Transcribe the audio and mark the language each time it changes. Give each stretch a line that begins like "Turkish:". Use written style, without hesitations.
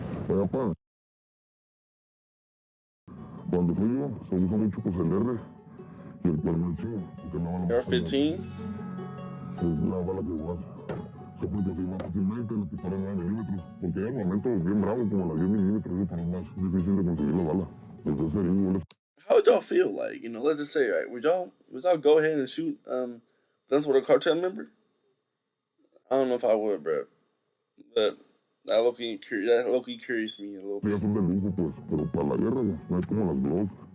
Spanish: Oiga, pa, cuando fui yo, se usa mucho pues el R y el cuerno chido, porque no van a R15. Es la bala que vas. Se puede conseguir más fácilmente, le disparan 9 milímetros, porque hay armamentos bien bravos como la 10 milímetros, eso para es más difícil de conseguir la bala. Entonces, igual
English: How would y'all feel like, let's just say, right, would y'all go ahead and shoot guns with a cartel member? I don't know if I would, bro. But that low-key curious me a little bit.
Spanish: ya son de lujo, pues, pero para la guerra no es como las Glock.